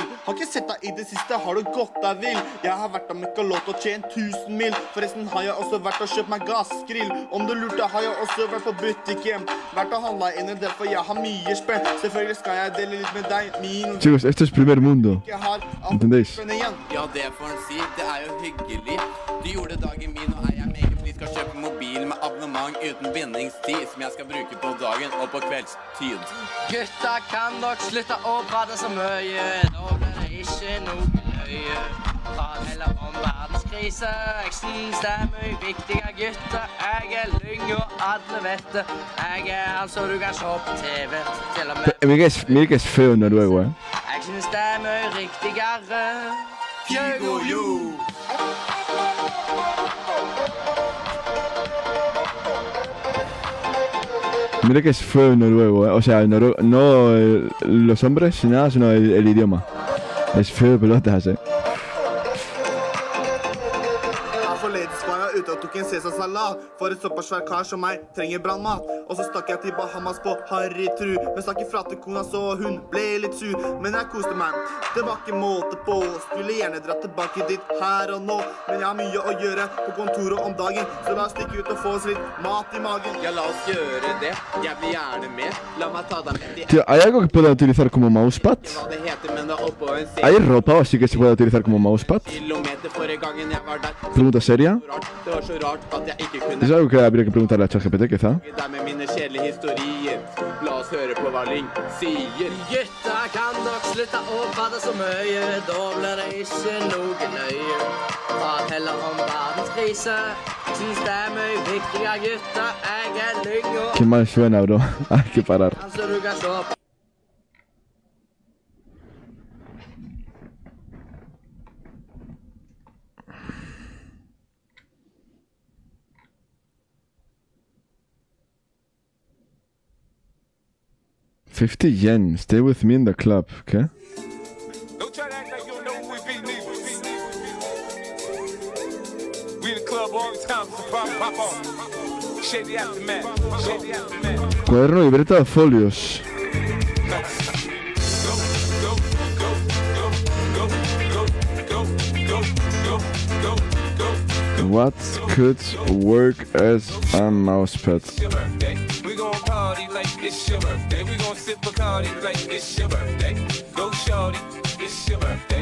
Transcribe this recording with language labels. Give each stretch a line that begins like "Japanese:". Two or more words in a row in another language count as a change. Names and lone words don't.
Norwegian: Har ikke sett deg i det siste, har du gått deg vill? Jeg har vært og møkka låt og tjent 1000 mil. Forresten har jeg også vært og kjøpt meg gassgrill. Om du lurte, har jeg også vært på butikken. Vært og handla inn en del, for jeg har mye spenn. Selvfølgelig skal jeg dele litt med deg, min...
Spanish: Chicos, esto es primer mundo. ¿Entendéis?
Norwegian: Ja, det får en si. Det er jo hyggelig. Du gjorde dagen min, og jeg meget fri skal kjøpe mobil med abonnement uten bindingstid, som jeg skal bruke på dagen og på kveldstid. Gutta, kan dere slutte å prate så mye? Da blir det ikke noe løye. Prat heller om verdenskrise. Jeg synes det er mye viktigere, gutta. Jeg er lyng, og alle vet det. Jeg er han så du kan se på TV. Til og med...
Spanish: Mira que es feo en noruego, ¿eh?
Norwegian: Jeg synes det er mye riktigere. Fjögo,
Spanish: Mira que es feo en noruego, ¿eh? O sea, en noruego, no los hombres ni nada, sino el idioma. Es feo de pelotas, ¿eh?
Norwegian: Ute og tok en Cæsar-salat. For et såpass svær kar som meg trenger brannmat. Og så stakk jeg til Bahamas på Harry Tru. Men stakk ifra til kona så hun ble litt sur. Men jeg koste meg. Det var ikke måte på. Skulle gjerne dratt tilbake dit her og nå. Men jeg har mye å gjøre på kontoret om dagen. Så la oss stikke ut og få oss litt mat i magen. Ja, la oss gjøre det. Jeg blir gjerne med. La meg ta deg med til...
Spanish: Tío, ¿hay algo que pueda utilizar como mousepad?
Norwegian: Hva det heter, men det er oppå en
Spanish: ¿Hay ropa así que se pueda utilizar como mousepad?
Norwegian: kilometer forrige gangen jeg var der.
Spanish: Pregunta seria.
Norwegian: Det var så rart at jeg ikke kunne...
Spanish: Es algo que habría que preguntarle a ChatGPT, quizá.
Norwegian: ...der med mine kjedelige historier. La oss høre på hva Ling sier. Gutta, kan dere slutte å prate så mye? Da blir det ikke noe løye. Prat heller om verdenskrise. Jeg synes det er mye viktigere, gutta. Jeg er lyng, og...
Spanish: Qué mal suena, bro. Hay que parar.
Norwegian: Så du kan se på.
English: 50 yen. Stay with me in the club, okay? Don't try to act like you don't know who we be, nigga. We in the club all the time, so pop off.
Spanish: Cuaderno, libreta, folios.
English: What could work as a mousepad? We gon' party like it's your birthday. We gon' sip Bacardi like it's your birthday. Go shorty, it's your birthday.